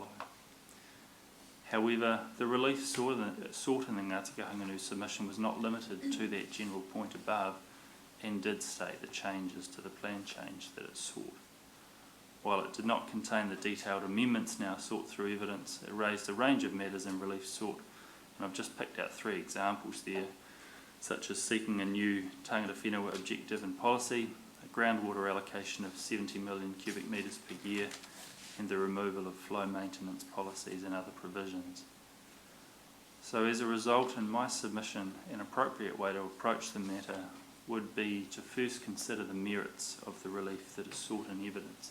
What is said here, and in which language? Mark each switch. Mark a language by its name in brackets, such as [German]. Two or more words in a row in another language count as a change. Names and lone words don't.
[English] However, the relief sought in the Ngāti Kahungunu submission was not limited to that general point above and did state the changes to the plan change that it sought. While it did not contain the detailed amendments now sought through evidence, it raised a range of matters in relief sought, and I've just picked out 3 examples there, such as seeking a new [Māori] tangata whenua [English] objective and policy, a groundwater allocation of 70 million cubic metres per year, and the removal of flow maintenance policies and other provisions. So as a result, in my submission, an appropriate way to approach the matter would be to first consider the merits of the relief that is sought in evidence.